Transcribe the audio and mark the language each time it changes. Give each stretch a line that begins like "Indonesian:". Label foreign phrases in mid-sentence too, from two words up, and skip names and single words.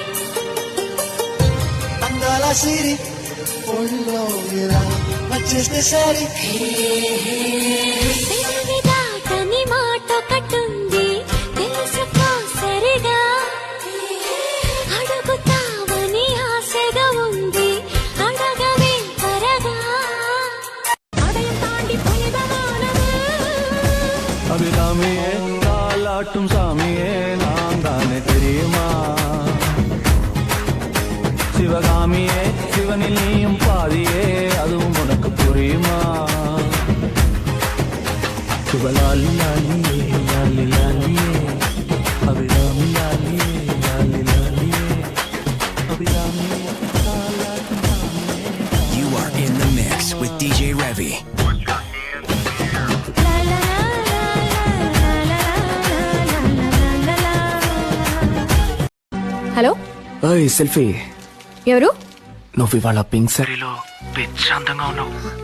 Telugu: అందాల సిరి ఒళ్ళో ఇలా వచ్చేస్తే సరి దాటని మాట కట్టుంది తెలుసుకో సరిగా అడుగుతావని ఆశగా ఉంది అడగవే త్వరగా
Tamil: அபிராமியே காலாட்டும் சாமியே நான் தானே தெரியுமா சிவகாமியே சிவனில் நீயும் பாதியே அதுவும் உனக்கு புரியுமா சிவலாலி லாலியே லாலி லாலியே அபிராமி லாலியே லாலி லாலியே அபிராமியே காலாட்டும் சாமியே.
English: You are in the mix with DJ Revy.
Telugu: హలో ఓయ్ సెల్ఫీ ఎవరు? నువ్వు ఇవాళ పింక్ సారీలో పిచ్చాంతంగా ఉన్నావు.